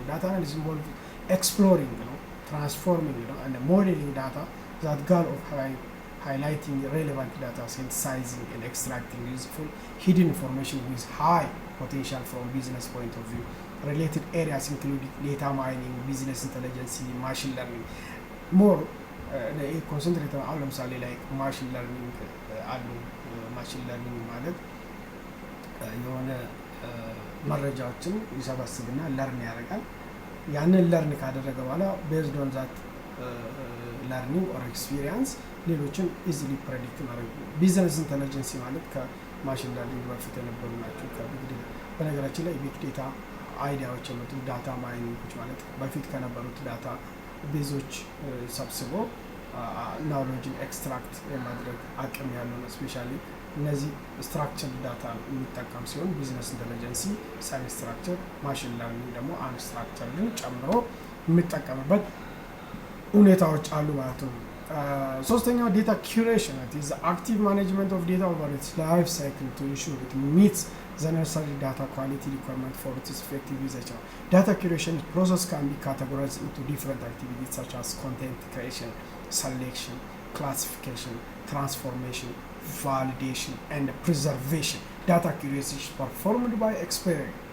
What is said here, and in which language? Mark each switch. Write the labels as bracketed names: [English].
[English] Data analysis involves exploring, transforming, and modeling data that goal of highlighting relevant data, synthesizing and extracting useful hidden information with high potential from business point of view. Related areas include data mining, business intelligence, machine learning. [Amharic] More ኮንሰንትሬት አሁን ለምሳሌ ላይ ማሽን ለርኒንግ አሉ። ማሽን ለርኒንግ ማለት የሆነ መረጃዎችን ይሰበስብና ለርን ያደርጋል። ያንን ለርን ካደረገ በኋላ ቤዝድ ኦን ዛት ለርኒንግ ኦር ኤክስፒሪየንስ ሌሎችን ኢዚሊ ፕሬዲክት ማድረግ። ቢዝነስ ኢንተለጀንሲ ማለት ከማሽን ለርኒንግ በፊት የነበሩ ናቸው። ከቢግ ዴታ በነገራችን ላይ ቢግ ዴታ አይዲያዎች የመጡ ዳታ ማይኒንጎች ማለት በፊት ከነበሩት ዳታ ቤዞች ሰብስቦ ናውሎጂን ኤክስትራክት የማድረግ አቅም ያለው ነው። ስፔሻሊ እነዚህ ስትራክቸር ዳታ የሚጠቀም ሲሆን ቢዝነስ ኢንተለጀንሲ ሰሚ ስትራክቸር፣ ማሽን ለርኒንግ ደግሞ አንስትራክቸርን ጨምሮ የሚጠቀምበት ሁኔታዎች አሉ ማለት ነው። ሶስተኛው ዴታ ኩሬሽን [English] is the active management of data over its life cycle to ensure it meets the necessary data quality requirement for its effective usage. Data curation process can be categorized into different activities such as content creation, selection, classification, transformation, validation, and preservation. Data curation is performed by expert.